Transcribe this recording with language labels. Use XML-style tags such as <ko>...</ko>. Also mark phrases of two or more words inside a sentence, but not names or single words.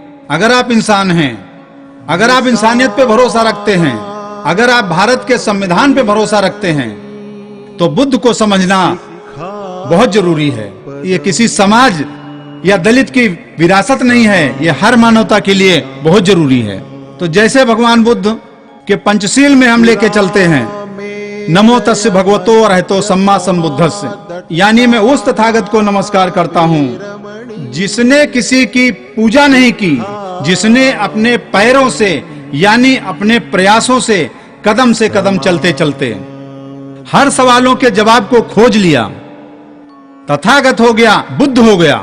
<hi>अगर आप इंसान हैं, अगर आप इंसानियत पे भरोसा रखते हैं, अगर आप भारत के संविधान पे भरोसा रखते हैं, तो बुद्ध को समझना बहुत जरूरी है। ये किसी समाज या दलित की विरासत नहीं है, ये हर मानवता के लिए बहुत जरूरी है। तो जैसे भगवान बुद्ध के पंचशील में हम लेके चलते हैं,</hi> <pi>नमो तस्य भगवतो अरहतो सम्मा सम्बुद्धस्य,</pi> <hi>यानी मैं उस तथागत को नमस्कार करता हूँ जिसने किसी की पूजा नहीं की, जिसने अपने पैरों से यानी अपने प्रयासों से कदम चलते चलते हर सवालों के जवाब को खोज लिया, तथागत हो गया, बुद्ध हो गया।</hi>